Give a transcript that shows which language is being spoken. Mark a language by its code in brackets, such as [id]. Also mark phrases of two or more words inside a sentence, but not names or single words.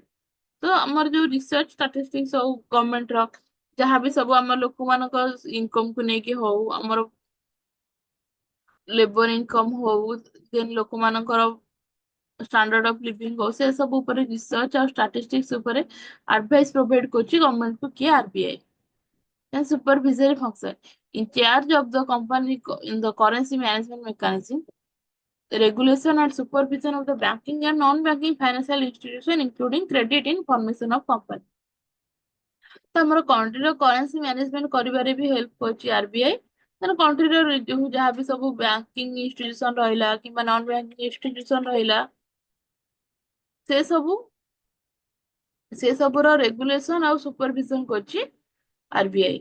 [or] ତ ଆମର ଯୋଉ [en] research statistics [or] ହଉ ଗଭର୍ଣ୍ଣମେଣ୍ଟ ର ଯାହାବି ସବୁ ଆମ ଲୋକମାନଙ୍କ ଇନକମ କୁ ନେଇକି ହଉ ଆମର [en] labour income [or] ହଉ ଦେନ୍ ଲୋକମାନଙ୍କର [en] standard of living [or] ହଉ ସେ ସବୁ ଉପରେ ରିସର୍ଚ୍ଚ ଆଉ ଷ୍ଟାଟିଷ୍ଟିକ୍ସ ଉପରେ [en] advice provide [or] କରୁଛି ଗଭର୍ଣ୍ଣମେଣ୍ଟ କୁ କିଏ ଆରବିଆଇ। [en] Then supervisory function in charge of the company in the currency management mechanism, the regulation and supervision of the banking and non-banking financial institution including credit in formation of company। [or] ତ ଆମର [en] countryର currency management [or] କରିବାରେ ବି ହେଲ୍ପ କରୁଛି ଆରବିଆଇ। ମାନେ କଣ୍ଟ୍ରିର ଯୋଉ ଯାହା ବି ସବୁ [en] banking institution [or] ରହିଲା କିମ୍ବା [en] non banking institution [or] ରହିଲା ସେ ସବୁ ସେ ସବୁର ରେଗୁଲେସନ ଆଉ ସୁପରଭିଜନ କରୁଛି ଆରବିଆଇ।